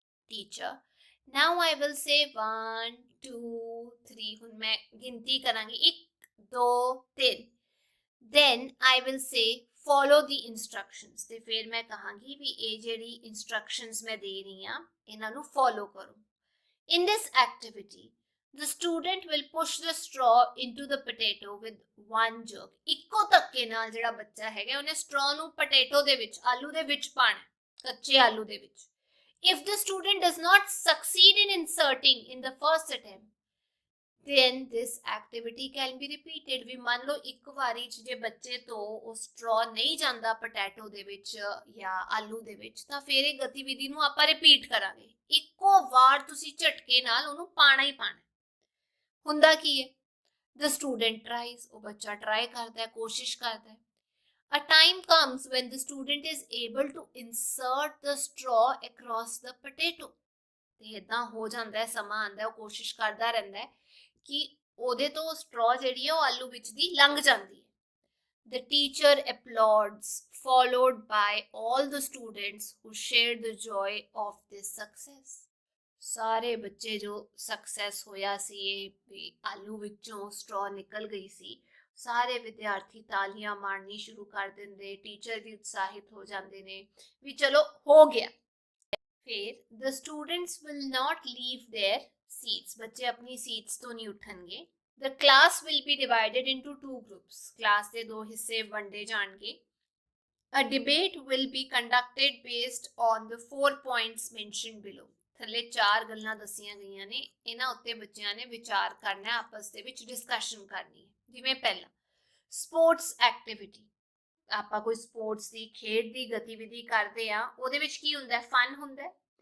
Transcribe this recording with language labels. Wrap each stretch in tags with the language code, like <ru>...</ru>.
<en>teacher, now I will say 1 2 3,</en> <pa>ਹੁਣ ਮੈਂ ਗਿਣਤੀ ਕਰਾਂਗੀ</pa> <en>1 2 3, then I will say follow the instructions।</en> <pa>ਤੇ ਫਿਰ ਮੈਂ ਕਹਾਂਗੀ ਵੀ ਇਹ ਜਿਹੜੀ instructions ਮੈਂ ਦੇ ਰਹੀ ਹਾਂ ਇਹਨਾਂ ਨੂੰ follow ਕਰੋ।</pa> <en>In this activity, the student will push the straw into the potato with one jerk।</en> <pa>ਇੱਕੋ ਧੱਕੇ ਨਾਲ ਜਿਹੜਾ ਬੱਚਾ ਹੈਗਾ ਉਹਨੇ straw ਨੂੰ potato ਦੇ ਵਿੱਚ, ਆਲੂ ਦੇ ਵਿੱਚ ਪਾਣਾ, ਕੱਚੇ ਆਲੂ ਦੇ ਵਿੱਚ।</pa> <en>If the student does not succeed in inserting in the first attempt, then this activity can be repeated।</en> <pa>ਵੀ ਮੰਨ ਲਓ ਇੱਕ ਵਾਰੀ 'ਚ ਜੇ ਬੱਚੇ ਤੋਂ ਉਹ straw ਨਹੀਂ ਜਾਂਦਾ ਪੋਟੈਟੋ ਦੇ ਵਿੱਚ ਜਾਂ ਆਲੂ ਦੇ ਵਿੱਚ, ਤਾਂ ਫਿਰ ਇਹ ਗਤੀਵਿਧੀ ਨੂੰ ਆਪਾਂ ਰਿਪੀਟ ਕਰਾਂਗੇ। ਇੱਕੋ ਵਾਰ ਤੁਸੀਂ ਝਟਕੇ ਨਾਲ ਉਹਨੂੰ ਪਾਣਾ ਹੀ ਪਾਣਾ। ਹੁੰਦਾ ਕੀ ਹੈ?</pa> <en>The student tries,</en> <pa>ਉਹ ਬੱਚਾ ਟਰਾਈ ਕਰਦਾ ਹੈ, ਕੋਸ਼ਿਸ਼ ਕਰਦਾ ਹੈ।</pa> <en>A time comes when the student is able to insert the straw across the potato।</en> <pa>ਤੇ ਇਦਾਂ ਹੋ ਜਾਂਦਾ ਹੈ, ਸਮਾਂ ਆਉਂਦਾ, ਉਹ ਕੋਸ਼ਿਸ਼ ਕਰਦਾ ਰਹਿੰਦਾ ਹੈ ਕਿ ਉਹਦੇ ਤੋਂ straw ਜਿਹੜੀ ਹੈ ਉਹ ਆਲੂ ਵਿੱਚ ਦੀ ਲੰਘ ਜਾਂਦੀ ਹੈ।</pa> <en>The teacher applauds, followed by all the students who shared the joy of this success।</en> <pa>ਸਾਰੇ ਬੱਚੇ ਜੋ ਸਕਸੈਸ ਹੋਇਆ ਸੀ, ਇਹ ਵੀ ਆਲੂ ਵਿੱਚੋਂ straw ਨਿਕਲ ਗਈ ਸੀ, ਸਾਰੇ ਵਿਦਿਆਰਥੀ ਤਾਲੀਆਂ ਮਾਰਨੀ ਸ਼ੁਰੂ ਕਰ ਦਿੰਦੇ, ਟੀਚਰ ਵੀ ਉਤਸ਼ਾਹਿਤ ਹੋ ਜਾਂਦੇ ਨੇ ਵੀ ਚਲੋ ਹੋ ਗਿਆ। ਫਿਰ</pa> <en>the students will not leave their seats,</en> <pa>ਬੱਚੇ ਆਪਣੀ ਸੀਟਸ ਤੋਂ ਨਹੀਂ ਉੱਠਣਗੇ।</pa> <en>the class will be divided into two groups, class</en> <pa>ਦੇ ਦੋ ਹਿੱਸੇ ਵੰਡੇ ਜਾਣਗੇ।</pa> <en>a debate will be conducted based on the 4 points mentioned below,</en> <pa>ਥੱਲੇ 4 ਗੱਲਾਂ ਦੱਸੀਆਂ ਗਈਆਂ ਨੇ, ਇਹਨਾਂ ਉੱਤੇ ਬੱਚਿਆਂ ਨੇ ਵਿਚਾਰ ਕਰਨਾ, ਆਪਸ ਦੇ ਵਿੱਚ ਡਿਸਕਸ਼ਨ ਕਰਨੀ ਹੈ। ਜਿਵੇਂ ਪਹਿਲਾ ਸਪੋਰਟਸ ਐਕਟੀਵਿਟੀ, ਆਪਾਂ ਕੋਈ ਸਪੋਰਟਸ ਦੀ ਖੇਡ ਦੀ ਗਤੀਵਿਧੀ ਕਰਦੇ ਆ, ਉਹਦੇ ਵਿੱਚ ਕੀ ਹੁੰਦਾ, ਫਨ ਹੁੰਦਾ।</pa>